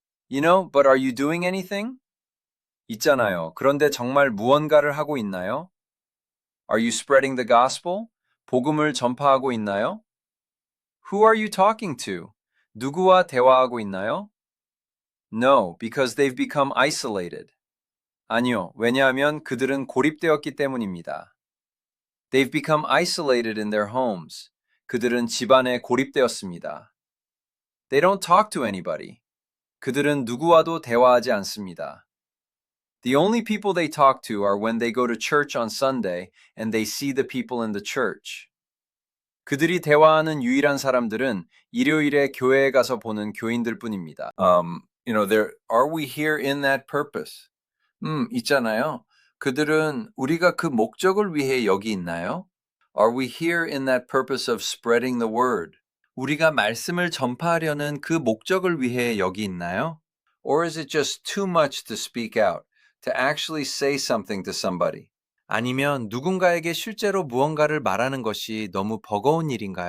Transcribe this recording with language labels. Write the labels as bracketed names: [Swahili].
[English] You know, but are you doing anything? [Korean] 있잖아요. 그런데 정말 무언가를 하고 있나요? [English] Are you spreading the gospel? [Korean] 복음을 전파하고 있나요? [English] Who are you talking to? [Korean] 누구와 대화하고 있나요? [English] No, because they've become isolated. [Korean] 아니요, 왜냐하면 그들은 고립되었기 때문입니다. [English] They've become isolated in their homes. [Korean] 그들은 집안에 고립되었습니다. [English] They don't talk to anybody. [Korean] 그들은 누구와도 대화하지 않습니다. [English] The only people they talk to are when they go to church on Sunday and they see the people in the church. [Korean] 그들이 대화하는 유일한 사람들은 일요일에 교회에 가서 보는 교인들 뿐입니다. [English] Are we here in that purpose? [Korean] 있잖아요. 그들은 우리가 그 목적을 위해 여기 있나요? [English] Are we here in that purpose of spreading the word? [Korean] 우리가 말씀을 전파하려는 그 목적을 위해 여기 있나요? [English] Or is it just too much to speak out, to actually say something to somebody? [Korean] 아니면 누군가에게 실제로 무언가를 말하는 것이 너무 버거운 일인가요?